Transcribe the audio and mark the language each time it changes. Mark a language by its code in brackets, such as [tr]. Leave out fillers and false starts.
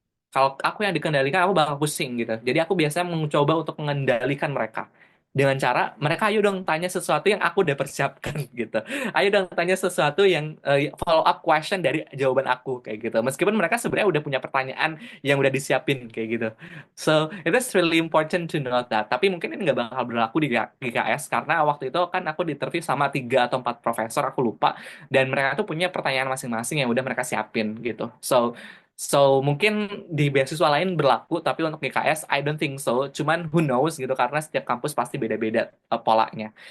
[id] Kalau aku yang dikendalikan, aku bakal pusing gitu. Jadi aku biasanya mencoba untuk mengendalikan mereka. Dengan cara, mereka ayo dong tanya sesuatu yang aku udah persiapkan gitu. Ayo dong tanya sesuatu yang follow up question dari jawaban aku kayak gitu. Meskipun mereka sebenarnya udah punya pertanyaan yang udah disiapin kayak gitu. [en] So, it is really important to know that. [id] Tapi mungkin ini nggak bakal berlaku di GKS karena waktu itu kan aku diinterview sama 3 atau 4 profesor, aku lupa. Dan mereka tuh punya pertanyaan masing-masing yang udah mereka siapin gitu. So, mungkin di beasiswa lain berlaku, tapi untuk GKS, [en] I don't think so. [id] Cuman [en] who knows [id] gitu, karena setiap kampus pasti beda-beda polanya.